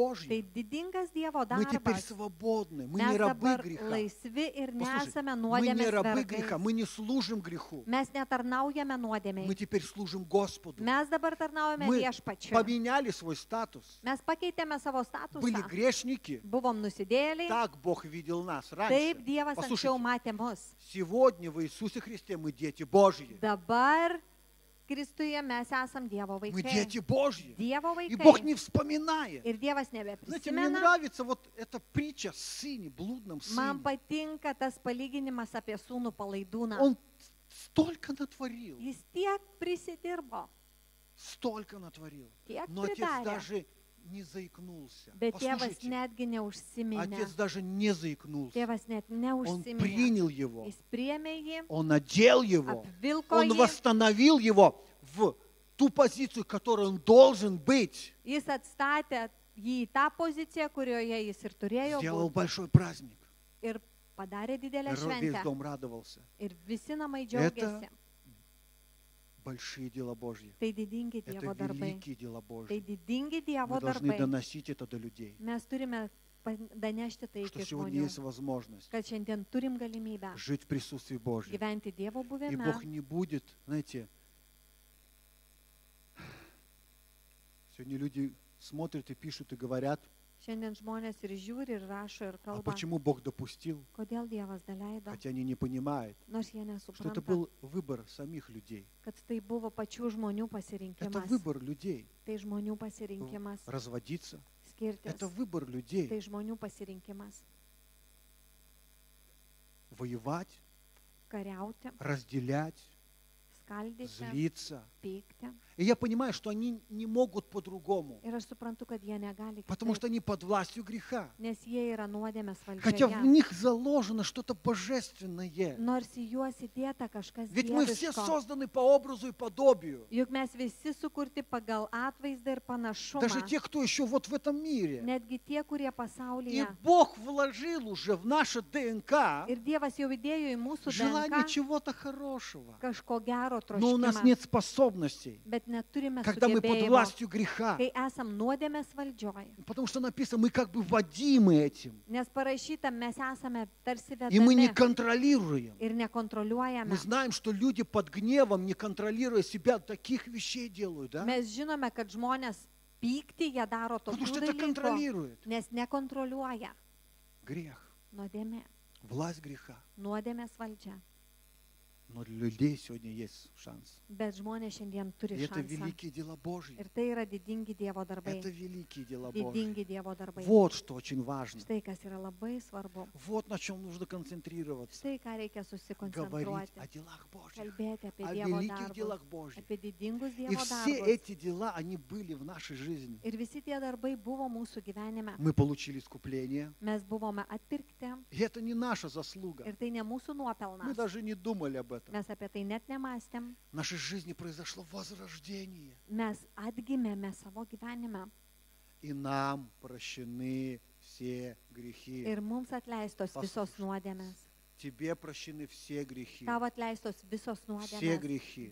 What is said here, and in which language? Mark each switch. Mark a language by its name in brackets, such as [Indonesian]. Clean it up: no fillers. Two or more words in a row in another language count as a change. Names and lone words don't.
[Russian] Божье. [Lithuanian] didingas Dievo [Russian] Мы теперь [Lithuanian] darbas. [Russian] свободны, мы [Lithuanian] Mes [Russian] не рабы [Lithuanian] dabar [Russian] греха. [Lithuanian] laisvi ir [Russian] Послушайте, [Lithuanian] nesame [Russian] мы не [Lithuanian] nuodėmės [Russian] рабы греха, [Lithuanian] vergais. [Russian] мы не служим греху. [Lithuanian] Mes netarnaujame [Russian] Мы [Lithuanian] nuodėmiai. [Russian] теперь служим Господу. [Lithuanian] Mes dabar tarnaujame [Russian] Мы [Lithuanian] viešpačiui. [Russian] поменяли свой статус. [Lithuanian] Mes pakeitėme savo [Russian] Были [Lithuanian] statusą. [Russian] грешники. [Lithuanian] Buvom nusidėliai. [Russian] Так Бог видел нас [Lithuanian] Taip [Russian] раньше. [Lithuanian] Dievas anksčiau [Russian] Послушайте, [Lithuanian] matė mus. [Russian] сегодня в Иисусе Христе мы дети Божьи. [Lithuanian] Dabar Kristuje mes esam Dievo [Russian] Мы [Lithuanian] vaikai. [Russian] дети Божьи. [Lithuanian] Dievo [Russian] И Бог [Lithuanian] vaikai. [Russian] не вспоминает. [Lithuanian] Ir Dievas [Russian] Знаете, мне [Lithuanian] nebeprisimena. [Russian] нравится вот эта притча о сыне, блудном [Lithuanian] Man [Russian] сыне. [Lithuanian] patinka tas palyginimas apie sūnų palaidūną. [Russian] Он столько натворил, [Lithuanian] Jis tiek prisidirbo, [Russian] столько натворил. [Lithuanian] tiek [Russian] Но отец [Lithuanian] pridarė. [Russian] даже не заикнулся. [Lithuanian] Bet tėvas [Russian] Послушайте, [Lithuanian] netgi neužsiminė. [Russian] отец даже не заикнулся. [Lithuanian] Tėvas net [Russian] Он [Lithuanian] neužsiminė. [Russian] принял его, [Lithuanian] Jis priėmė jį, [Russian] он одел его, [Lithuanian] apvilko [Russian] он [Lithuanian] jį, [Russian] восстановил его в ту позицию, в которой он должен быть. [Lithuanian] jis atstatė jį į tą poziciją, kurioje jis ir turėjo [Russian] Сделал [Lithuanian] būti. [Russian] большой праздник. [Lithuanian] Ir padarė didelę [Russian] Весь [Lithuanian] šventę. [Russian] дом радовался. [Lithuanian] Ir visi namai džiaugiasi. [Russian] Большие дела Божьи. [Lithuanian] Tai didingi [Russian] Это [Lithuanian] Dievo darbai. [Russian] великие дела [Lithuanian] Tai [Russian] Божьи. [Lithuanian] didingi Dievo [Russian] Мы должны [Lithuanian] darbai. [Russian] доносить это до людей. [Lithuanian] Mes turime danešti tai [Russian] что [Lithuanian] iki [Russian] сегодня [Lithuanian] žmonių, [Russian] есть возможность [Lithuanian] kad šiandien turim galimybę [Russian] жить в присутствии Божьем. [Lithuanian] gyventi Dievo [Russian] И [Lithuanian] buvime. [Russian] Бог не будет, знаете, сегодня люди смотрят и пишут и говорят, [Lithuanian] Šiandien žmonės ir žiūri, ir rašo, ir [Russian] а [Lithuanian] kalba, [Russian] почему Бог допустил, [Lithuanian] kodėl Dievas daleido, [Russian] хотя они не понимают, [Lithuanian] nors jie [Russian] что это [Lithuanian] nesupranta, [Russian] был выбор самих людей. [Lithuanian] kad tai buvo pačių žmonių [Russian] Это [Lithuanian] pasirinkimas. [Russian] выбор людей. [Lithuanian] Tai žmonių pasirinkimas [Russian] Разводиться. [Lithuanian] skirtis. [Russian] Это выбор людей. [Lithuanian] Tai žmonių pasirinkimas [Russian] Воевать, [Lithuanian] kariauti, [Russian] разделять, [Lithuanian] skaldyti, [Russian] злиться. [Lithuanian] pykti. [Russian] И я понимаю, что они не могут по-другому, [Lithuanian] Ir aš suprantu, kad jie negali [Russian] потому что [Lithuanian] kitaip, [Russian] они под властью греха. [Lithuanian] nes jie yra nuodėmės [Russian] Хотя в [Lithuanian] valdžioje. [Russian] них заложено что-то божественное. [Lithuanian] Nors į juos įdėta kažkas [Russian] Ведь мы все [Lithuanian] dieviško. [Russian] созданы по образу и подобию. [Lithuanian] Juk mes visi sukurti pagal atvaizdą ir [Russian] Даже [Lithuanian] panašumą. [Russian] те, кто еще вот в этом мире. [Lithuanian] Netgi tie, kurie [Russian] И [Lithuanian] pasaulyje. [Russian] Бог вложил уже в наше ДНК [Lithuanian] Ir Dievas jau įdėjo į mūsų [Russian] желание [Lithuanian] DNK [Russian] чего-то хорошего. [Lithuanian] kažko gero [Russian] Но у нас [Lithuanian] troškimą. [Russian] нет способностей, [Lithuanian] Bet neturime [Russian] когда мы под [Lithuanian] sugebėjimo, [Russian] властью греха. [Lithuanian] kai esam nuodėmės valdžioje. [Russian] Потому что написано, мы как бы водимы этим. [Lithuanian] Nes parašyta, mes esame tarsi [Russian] И мы не [Lithuanian] vedami [Russian] контролируем. [Lithuanian] ir nekontroliuojame. [Russian] Мы знаем, что люди под гневом, не контролируя себя, таких вещей делают, да? [Lithuanian] Mes žinome, kad žmonės pykti, jie daro [Russian] Потому [Lithuanian] tokių [Russian] что это [Lithuanian] dalykų, [Russian] контролирует. [Lithuanian] nes nekontroliuoja [Russian] Грех, [Lithuanian] nuodėmė, [Russian] власть греха. [Lithuanian] nuodėmės valdžia. [Russian] Но для людей сегодня есть шанс. [Lithuanian] Bet žmonės šiandien turi [Russian] И это [Lithuanian] šansą. [Russian] великие дела Божьи. [Lithuanian] Ir tai yra didingi Dievo darbai. [Russian] Это великие дела Божьи. [Lithuanian] Didingi Dievo darbai. [Russian] Вот что очень важно. [Lithuanian] Štai kas yra labai svarbu. [Russian] Вот на чем нужно концентрироваться. [Lithuanian] Štai ką reikia [Russian] Говорить [Lithuanian] susikoncentruoti. [Russian] о делах Божьих, [Lithuanian] Kalbėti apie [Russian] о [Lithuanian] Dievo [Russian] великих [Lithuanian] darbus. [Russian] делах Божьих. [Lithuanian] Apie didingus [Russian] И [Lithuanian] Dievo [Russian] все [Lithuanian] darbus. [Russian] эти дела, они были в нашей жизни. [Lithuanian] Ir visi tie darbai buvo mūsų gyvenime. [Russian] Мы получили искупление. [Lithuanian] Mes buvome atpirkti. [Russian] И это не наша заслуга. [Lithuanian] Ir tai ne mūsų [Russian] Мы [Lithuanian] nuopelnas. [Russian] даже не думали об этом. [Lithuanian] Mes apie tai net nemastėm. [Russian] В нашей жизни произошло возрождение. [Lithuanian] Mes atgimėme savo gyvenime. [Russian] И нам прощены все грехи. [Lithuanian] Ir mums atleistos visos [Russian] Послушай. [Lithuanian] nuodėmės. [Russian] Тебе прощены все грехи. [Lithuanian] Tavo atleistos visos [Russian] Все [Lithuanian] nuodėmės. [Russian] грехи.